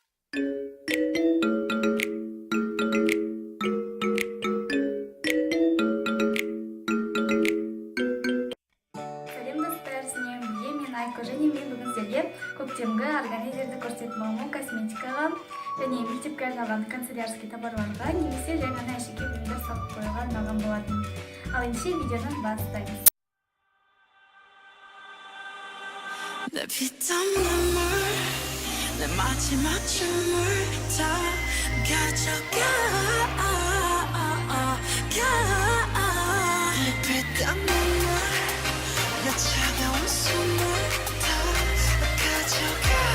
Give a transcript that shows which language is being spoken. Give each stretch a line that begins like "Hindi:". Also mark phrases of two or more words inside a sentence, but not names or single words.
Kazakh: Мен бүгін сіздерге көктемгі организмді көрсетмеуі косметикаға және мектепке арналған
Russian: канцелярский товарларға
Kazakh: немесе жай ғана әшекей бұйымдар салып қоюға арналған болатын. Ал ендеше видеоны бастаймыз.
Korean: 내 피땀눈물 내 마지막 춤을 다 가져가 내 피땀눈물 내 차가운 숨을 다 가져가